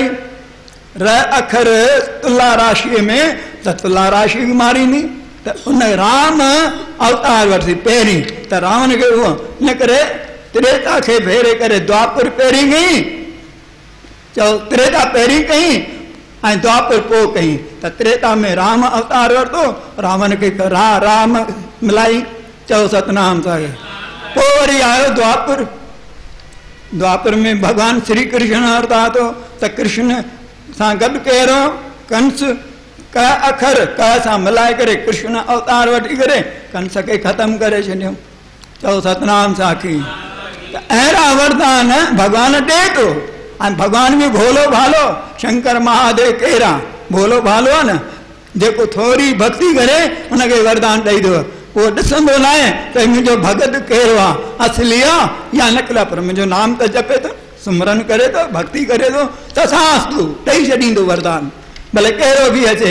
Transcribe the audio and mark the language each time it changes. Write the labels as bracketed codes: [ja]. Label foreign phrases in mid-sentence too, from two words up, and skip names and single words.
[sd] र अखर तुला राशीअ में त तुला राशि बि मारींदी, त उन राम अवतार वरिती पहिरीं, त रावण खे उहो इन करे त्रेता खे भेरे करे द्वापर पहिरीं कई। चओ त्रेता पहिरीं कई ऐं द्वापर पोइ कई, त त्रेता में राम अवतार वरितो, रावण खे राम मिलाई। चओ सतनाम साहिब। पोइ वरी आयो द्वापर। द्वापर में भगवान श्री कृष्ण अवतार तो, त कृष्ण सां गॾु कहिड़ो कंस क अखर क सां मिलाए करे कृष्ण अवतार वठी करे कंस खे ख़तम करे छॾियो। चओ सतनाम साखी। अहिड़ा वरदान भगवान ॾे थो, ऐं भगवान बि भोलो भालो शंकर महादेव कहिड़ा भोलो भालो आहे न, जेको थोरी भक्ति करे उनखे वरदान ॾेई थो। उहो ॾिसंदो न आहे त मुंहिंजो भगत कहिड़ो आहे, असली आहे या नकला, पर मुंहिंजो नाम त जपे थो, सुमरन करे थो, भक्ति करे थो, त सास्तु ॾेई छॾींदो वरदान, भले कहिड़ो बि अचे।